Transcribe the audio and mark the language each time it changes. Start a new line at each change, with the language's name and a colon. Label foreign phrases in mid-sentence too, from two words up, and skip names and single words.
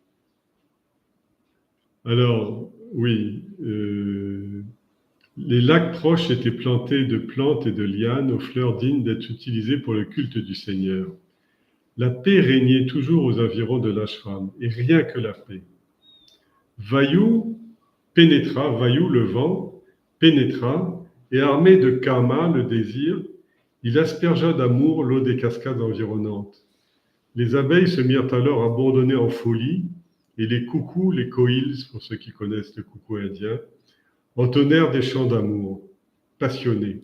French: Alors, oui, les lacs proches étaient plantés de plantes et de lianes aux fleurs dignes d'être utilisées pour le culte du Seigneur. La paix régnait toujours aux environs de l'ashram, et rien que la paix. Vayu pénétra, Vayu le vent, pénétra, et armé de karma, le désir, il aspergea d'amour l'eau des cascades environnantes. Les abeilles se mirent alors à bourdonner en folie, et les coucous, les koils, pour ceux qui connaissent le coucou indien, entonnèrent des chants d'amour, passionnés.